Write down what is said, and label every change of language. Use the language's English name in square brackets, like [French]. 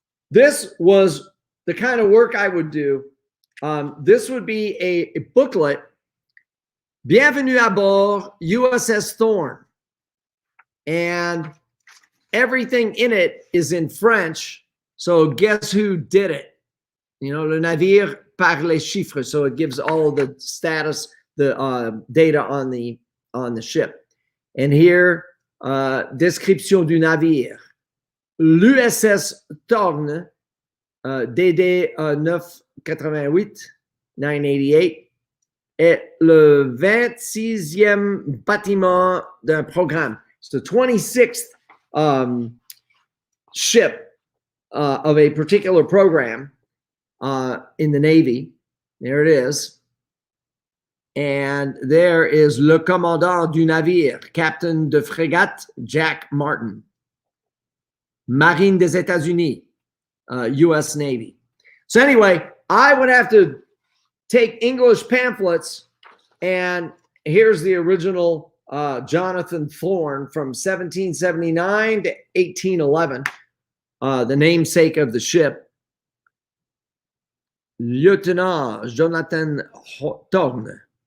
[English] This was the kind of work I would do. This would be a booklet, [French] Bienvenue à bord, [English] USS Thorn. And everything in it is in French. So guess who did it? You know, [French] le navire par les chiffres. [English] So it gives all of the status, the data on the ship. And here, [French] description du navire. L'USS Thorn, DD 988, 988, est le 26e bâtiment d'un programme. [English] It's the 26th ship of a particular program in the Navy. There it is. And there is [French] le commandant du navire, Captain de Frégate Jack Martin, Marine des États-Unis, U.S. [English] Navy. So anyway, I would have to take English pamphlets, and here's the original Jonathan Thorn from 1779 to 1811, the namesake of the ship, Lieutenant Jonathan Thorn.